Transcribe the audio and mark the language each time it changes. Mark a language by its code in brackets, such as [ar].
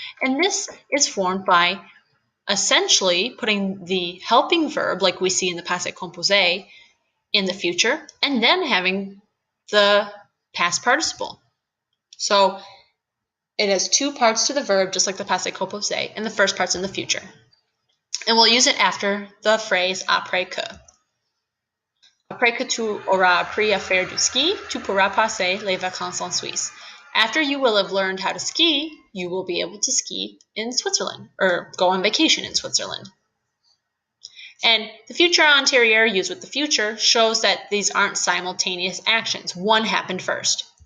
[en] And this is formed by essentially putting the helping verb, like we see in the passé composé, in the future, and then having the past participle. So it has 2 parts to the verb, just like the passé composé, and the first part's in the future. And we'll use it after the phrase après que. [fr] Après que tu auras appris à faire du ski, tu pourras passer les vacances en Suisse. [en] After you will have learned how to ski, you will be able to ski in Switzerland, or go on vacation in Switzerland. And the future antérieur used with the future shows that these aren't simultaneous actions. One happened first.